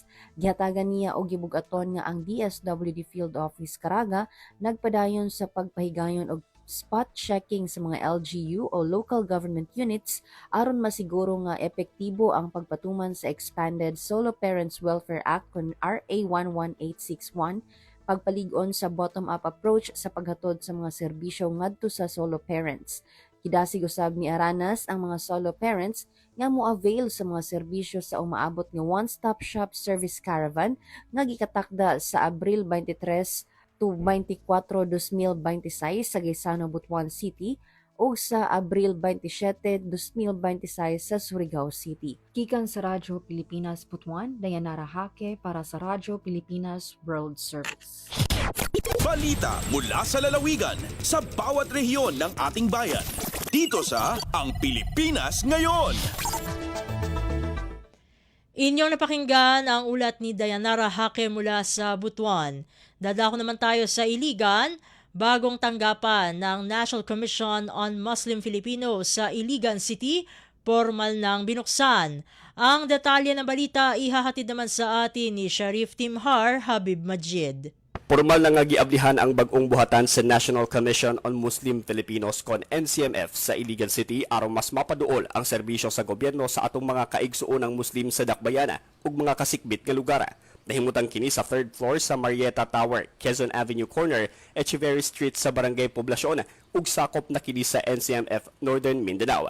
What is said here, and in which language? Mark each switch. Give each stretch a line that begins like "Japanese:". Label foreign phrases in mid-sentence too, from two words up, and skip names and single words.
Cebuano: Gihatagan niya og gibugaton nga ang DSWD Field Office Caraga nagpadayon sa pagpahigayon og
English: spot checking
Cebuano: sa mga LGU o
English: local government units
Cebuano: aron masiguro nga epektibo ang pagpatuman sa Expanded Solo Parents Welfare Act kon RA 11861, pagpalig-on sa
English: bottom-up approach
Cebuano: sa paghatod sa mga serbisyo ngadto sa solo parents. Kidasig usab ni Aranas ang mga solo parents nga mo-avail sa mga serbisyo sa umaabot nga
English: one-stop shop service caravan
Cebuano: nga gikatakda sa Abril 23 to 24, 2026 sa Gaisano, Butuan City o sa Abril 27, 2026 sa Surigao City. Kikan sa Radyo Pilipinas Butuan, Dayanara Hake para sa Radyo Pilipinas World Service.
Filipino: Balita mula sa lalawigan sa bawat rehiyon ng ating bayan. Dito sa Ang Pilipinas Ngayon. Inyong napakinggan ang ulat ni Dayanara Hake mula sa Butuan. Dadako naman tayo sa Iligan. Bagong tanggapan ng National Commission on Muslim Filipinos sa Iligan City, formal nang binuksan. Ang detalye ng balita ihahatid naman sa atin ni Sharif Timhar Habib Majid.
Cebuano: Formal na nga giablihan ang bag-ong buhatan sa National Commission on Muslim Filipinos kon NCMF sa Iligan City aron mas mapaduol ang serbisyo sa gobyerno sa atong mga kaigsuonang Muslim sa Dakbayana ug mga kasikbit nga lugar. Nahimutang kini sa 3rd floor sa Marietta Tower, Quezon Avenue Corner, Echeverry Street sa Barangay Poblacion ug sakop na kini sa NCMF Northern Mindanao.